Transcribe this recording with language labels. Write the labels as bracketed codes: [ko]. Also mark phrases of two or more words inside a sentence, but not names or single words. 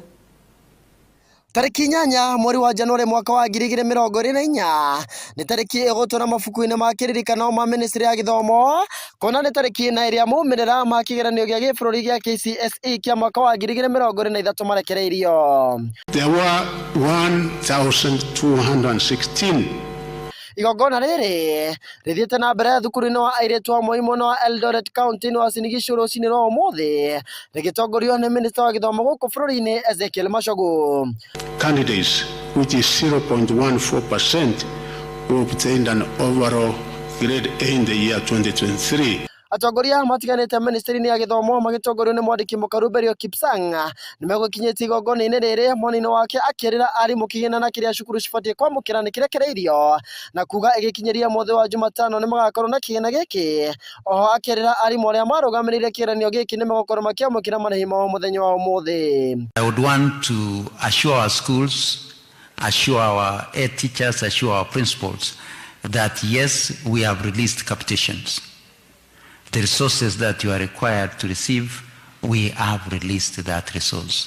[ki] Tariki 8 mweri wa Januari mwaka wa 2024 ni tariki igotona mabuku-ini ma kiririkano ma ministry ya githomo kona ni tariki na iria maumirira ma kigeranio gia gibũrũri gia KCSE kia mwaka wa 2023 marekereirio. [en] There were 1,216. [ki] Igongona riri rithiete na mbere thukuru-ini wa airitu wa Moi mwena wa Eldoret County ni Uasin Gishu rucini rwa umuthi rigitongorio ni minister wa githomo guku bũrũri-ini Ezekiel Machogu. [en] Candidates, which is 0.14%, who obtained an overall grade A in the year 2023. [ki] Atongoria matiganite ministry-ini ya githomo magitongorio ni mwandiki mukaru Berio Kipsang nimegũkinyĩtie igongona-ini riri mwena-ini wake akĩrĩra arimu kĩgĩna na kĩrĩa cukuru cibatie kwamũkĩra nĩ kĩrekereirio na kuga ĩgĩkinyĩria mũthĩ wa Jumatano nĩ magakorwo na kĩgĩna gĩkĩ. Oho akĩrĩra arimu arĩa marũgamĩrĩire kĩgeranio gĩkĩ nĩ megũkorwo makĩamũkĩra marĩhi mao mũthenya wa ũmũthĩ. [en] I would want to assure our schools, assure our head teachers, assure our principals that yes, we have released capitations. The resources that you are required to receive, we have released that resource.